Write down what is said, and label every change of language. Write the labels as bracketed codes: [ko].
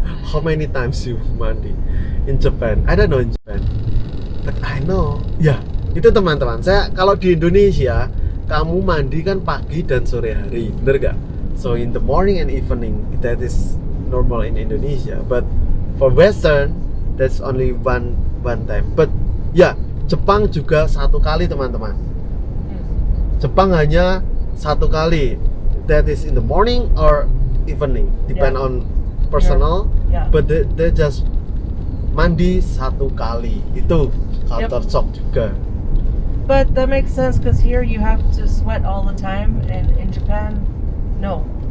[en] How many times you mandi in Japan? I don't know in Japan, but I know. [id] Ya, itu teman-teman. Saya kalau di Indonesia, kamu mandi kan pagi dan sore hari, bener gak? [en] So in the morning and evening, that is normal in Indonesia. But for Western, that's only one time. [id] But ya, Jepang juga 1 kali teman-teman. Jepang hanya 1 kali. [en] That is in the morning or evening, depend on personal. Yeah. But they just [id] mandi 1 kali. Itu [en] culture shock [id] juga. [en] But that makes sense because here you have to sweat all the time, and in Japan, no.